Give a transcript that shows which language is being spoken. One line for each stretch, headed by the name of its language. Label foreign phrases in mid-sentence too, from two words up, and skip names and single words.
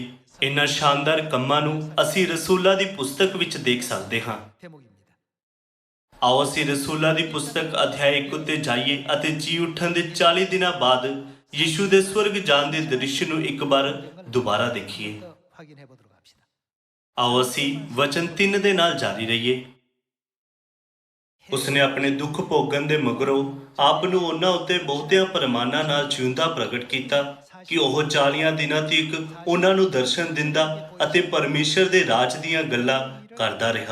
Punjabi: ਇਹਨਾਂ ਸ਼ਾਨਦਾਰ ਕੰਮਾਂ ਨੂੰ ਅਸੀਂ ਰਸੂਲਾਂ ਦੀ ਪੁਸਤਕ ਵਿੱਚ ਦੇਖ ਸਕਦੇ ਹਾਂ।
Korean: 대목입니다।
Punjabi: ਆਓ ਅਸੀਂ ਰਸੂਲਾਂ ਦੀ ਪੁਸਤਕ ਅਧਿਆਇ 1 ਉੱਤੇ ਜਾਈਏ ਅਤੇ ਜੀ ਉੱਠਣ ਦੇ 40 ਦਿਨਾਂ ਬਾਅਦ ਯਿਸੂ ਦੇ ਸਵਰਗ ਜਾਣ ਦੇ ਦ੍ਰਿਸ਼ ਨੂੰ ਇੱਕ ਵਾਰ ਦੁਬਾਰਾ ਦੇਖੀਏ।
Korean: 더 확인해 보도록 합시다।
Punjabi: ਆਓ ਅਸੀਂ ਵਚਨ 3 ਦੇ ਨਾਲ ਜਾਰੀ ਰਹੀਏ। ਉਸਨੇ ਆਪਣੇ ਦੁੱਖ ਭੋਗਣ ਦੇ ਮਗਰੋਂ ਆਪ ਨੂੰ ਉਹਨਾਂ ਉੱਤੇ ਬਹੁਤਿਆਂ ਪ੍ਰਮਾਣਾਂ ਨਾਲ ਜਿਉਂਦਾ ਪ੍ਰਗਟ ਕੀਤਾ ਕਿ ਉਹ 40 ਦਿਨਾਂ ਤੱਕ ਉਹਨਾਂ ਨੂੰ ਦਰਸ਼ਨ ਦਿੰਦਾ ਅਤੇ ਪਰਮੇਸ਼ਰ ਦੇ ਰਾਜ ਦੀਆਂ ਗੱਲਾਂ ਕਰਦਾ ਰਿਹਾ।